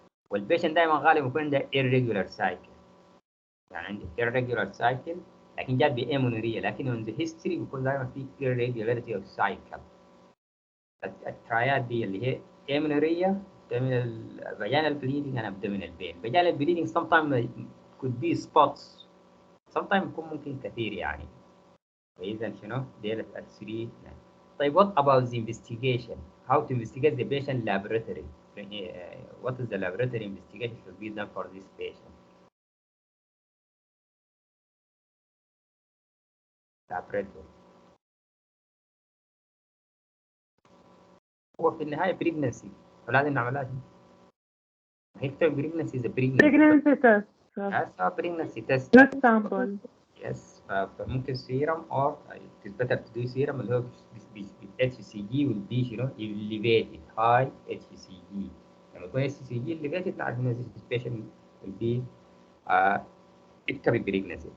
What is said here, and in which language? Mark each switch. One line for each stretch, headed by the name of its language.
Arabic: والبيشن دائما غالبا يكون عنده
English: irregular cycle
Arabic: يعني عنده irregular cycle لكن جات بامونوريه لكن
English: in the history
Arabic: بيكون دائما في
English: irregularity of cycle.
Arabic: الترايات دي اللي هي امونوريه
English: abdominal vaginal bleeding and abdominal pain. vaginal bleeding sometimes could be spots sometimes
Arabic: يكون ممكن كثير يعني. فإذا شنو؟ ديل الثري.
English: طيب what about the investigation? How to investigate the patient laboratory? What is the laboratory investigation should be done for this patient? Laboratory.
Arabic: هو في النهاية pregnancy فلازم نعملها دي.
English: هيكتب pregnancy is a pregnancy. pregnancy test. That's a pregnancy test. blood sample. Yes. فممكن serum or it is better to do serum
Arabic: اللي هو
English: HCG will be elevated high HCG.
Arabic: لما يكون
English: HCG elevated
Arabic: نعرف إن
English: this patient will be ectopic pregnancy.